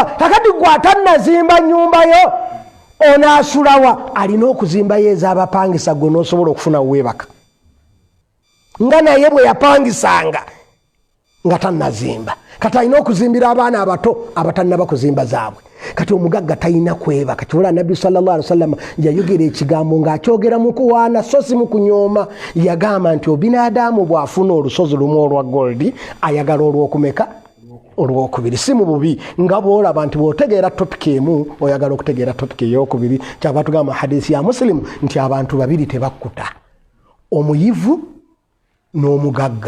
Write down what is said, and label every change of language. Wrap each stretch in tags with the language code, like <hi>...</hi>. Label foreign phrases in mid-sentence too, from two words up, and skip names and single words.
<lg>Kakati gwe atannazimba nnyumba yo onaasulawa alina okuzimba ye ez'abapangisa gwe n'osobola okufuna weebaka. nga naye bwe yapangisanga nga tannazimba. Kati alina okuzimbira abaana abato abatannaba kuzimba zaabwe. Kati omugagga talina kwebaka. Kibula Nabbi</lg> <ar>صلى الله عليه وسلم</ar> <lg>yayogera ekigambo ng'akyogera mu kuwaana so si mu kunyooma. Yagamba nti obinadamu bw'afuna olusozi lumu olwa goldi ayagala olw'okumeka olw'okubiri. Si mu bubi nga bw'olaba nti bw'otegeera topiki emu oyagala okutegeera topiki ey'okubiri. Kyava tugamba hadisi ya Muslimu nti abantu babiri tebakkuta, omuyivu n'omugagga.</lg>